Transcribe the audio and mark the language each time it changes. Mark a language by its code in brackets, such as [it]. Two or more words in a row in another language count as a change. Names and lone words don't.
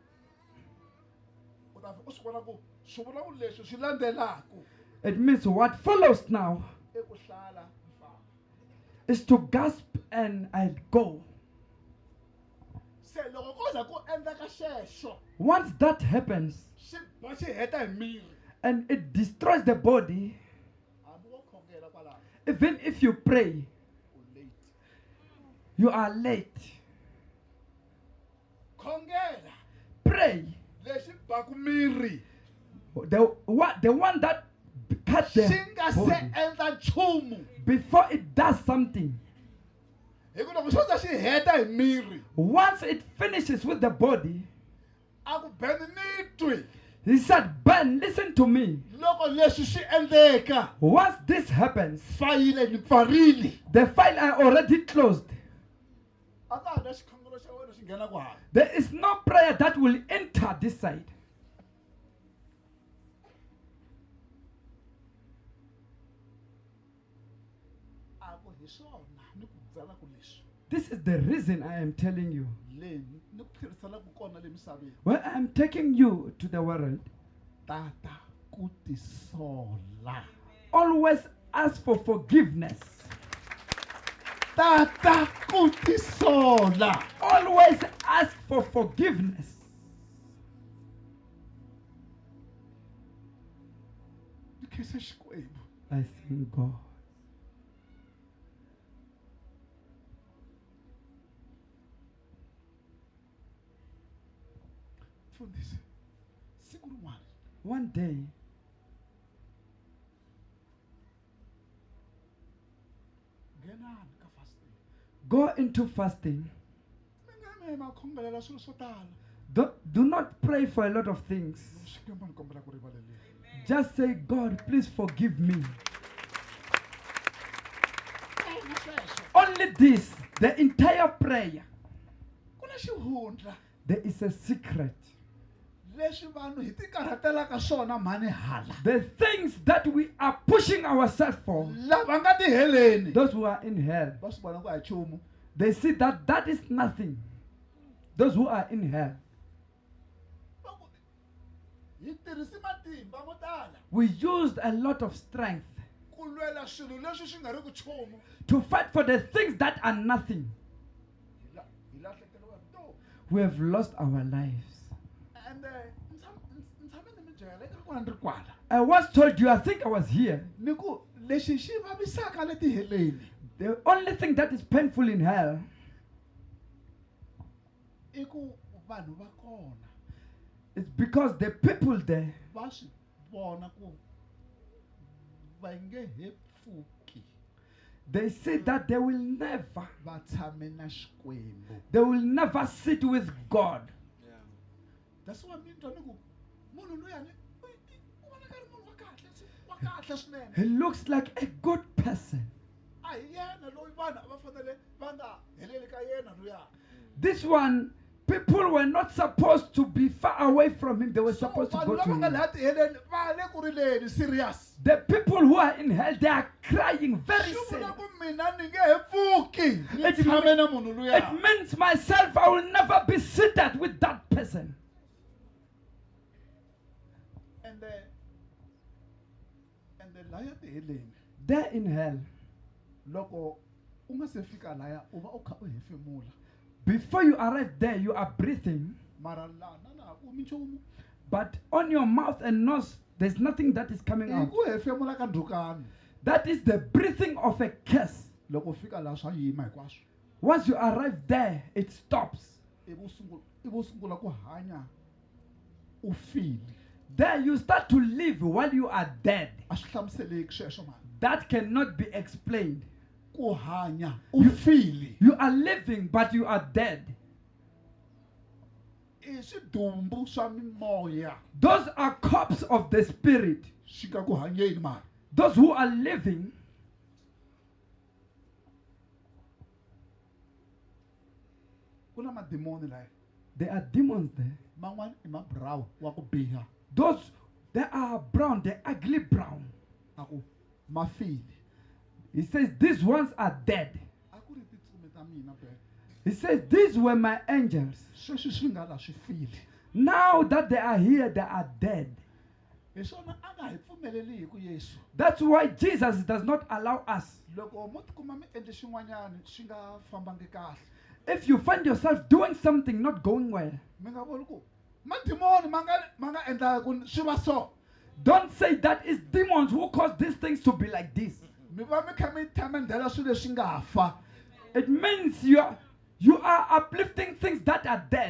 [ts] U ta vhe u swi vona ku swivulavulo leswi swi landzelaku [en] It means what follows now [ts] i ku hlala mfana. [en] is to gasp and I'll go. [ts] Se loko ko za ku endleka xexo [en] Once that happens [ts] xi ba xi heta hi miri, [en] and it destroys the body, [ts] hambi wo khongela kwalaho [en] even if you pray, [ts] u late. [en] you are late. [ts] Khongela [en] Pray. [ts] lexi baku miri [en] The one that cuts the [ts] xi nga se [en] body [ts] endla nchumu, [en] before it does something. [ts] hi ku loko xo za xi heta hi miri [en] Once it finishes with the body, [ts] a ku beni ni twi. [en] he said, Ben, listen to me. [ts] Loko leswi swi endleka [en] Once this happens, [ts] fayile ni pfarile, [en] the file are already closed. [ts] a ka ha na xikhongelo xa wena xi nghena ku hala. [en] There is no prayer that will enter this side. [ts] A ku hi swona ni ku byelaka leswi [en] This is the reason I am telling you. [ts] leyi ni ku tlheriselaku kona le misaveni. [en] When I am taking you to the world, [ts] Tata ku tisola. [en] always ask for forgiveness. [ts] Tata ku tisola. [en] Always ask for forgiveness. [ts] Ni khensa Xikwembu. [en] I thank God. [ts] Mfundisi, siku rin'wana [en] One day, [ts] nghenani ka fasting. [en] go into fasting. [ts] Mi nga mi ma khongelela swilo swo tala. [en] Do not pray for a lot of things. [ts] Xikwembu ni kombela ku rivalela. [en] Just say, God, please forgive me. [ts] Na sweswo. [en] Only only this, the entire prayer, [ts] ku na xihundla [en] there is a secret. [ts] leswi vanhu hi ti karhatelaka swona mhani hala [en] The things that we are pushing ourselves for, [ts] lava nga ti heleni [en] those who are in hell, [ts] va swi vona ku a hi nchumu [en] they see that that is nothing. Those who are in hell, [ts] Va ku, hi tirhisi matimba mo tala [en] we used a lot of strength [ts] ku lwela swilo leswi swi nga ri ku nchumu [en] to fight for the things that are nothing. [ts] Hi lahlekeriwa hi vutomi [en] We have lost our lives. [ts] and ntshame ni mi byela eka kwala ni ri kwala [en] I once told you, I think I was here, [ts] ni ku lexi xi vavisaka leti heleni [en] the only thing that is painful in hell [ts] i ku vanhu va kona [en] is because the people there, [ts] va swi vona ku va nge he pfuki [en] they say that they will never, [ts] va tshame na xikwembu [en] they will never sit with God. Yeah. that's why [ts] mi twa ni ku munhu luyani u vonaka ri munhu wa kahle swinene [en] He looks like a good person. [ts] a hi yena loyi vanhu a va fanele va nga heleli ka yena luya [en] This one, people were not supposed to be far away from him. They were supposed to go [ts] vanhu [en] to [ts] lava nga [en] him. [ts] laha ti heleni va le ku rileni serious [en] The people who are in hell, they are crying very [ts] swi vula [en] sad. [ts] ku mina ni nge he pfuki ni [en] It [ts] tshame na munhu luya [en] It means myself, I will never be seated with that person. [ts] and laya ti heleni [en] They're in hell. [ts] loko u nga se fika laya u va u kha u hefemula [en] Before you arrive there, you are breathing, [ts] mara laha na laha ku mi nchumu [en] but on your mouth and nose, there's nothing that is coming [ts] i [en] out. [ts] ku hefemula ka ndhukani [en] That is the breathing of a curse. [ts] loko u fika laha swa yima hinkwaswo [en] Once you arrive there, it stops. [ts] ivi u sungula ku hanya u file [en] There you start to live while you are dead. [ts] a swi hlamuseleki sweswo mani [en] That cannot be explained. [ts] ku hanya u file [en] You are living, but you are dead. [ts] i swidumbu swa mimoya [en] Those are corpses of the spirit. [ts] swi nga ku hanyeni mani [en] Those who are living, [ts] ku na madimoni laya [en] there are demons there. [ts] man'wani i maburawu wa ku biha [en] Those, they are brown, they're ugly brown. [ts] a ku ma file [en] He says, these ones are dead. [ts] a ku ri titsume ta mina be [en] He says, these were my angels. [ts] sweswi swi nga la swi file [en] Now that they are here, they are dead. [ts] hi swona a nga hi pfumeleliku yesu [en] That's why Jesus does not allow us. [ts] loko mo tikuma mi endle xin'wanyana swi nga fambangi kahle [en] If you find yourself doing something not going well, [ts] mi nga voni ku madimoni ma nga endla ku swi va so [en] don't say that it's demons who cause these things to be like this. [ts] mi va mi kha mi thamendela swilo leswi nga fa [en] It means you are uplifting things that are dead.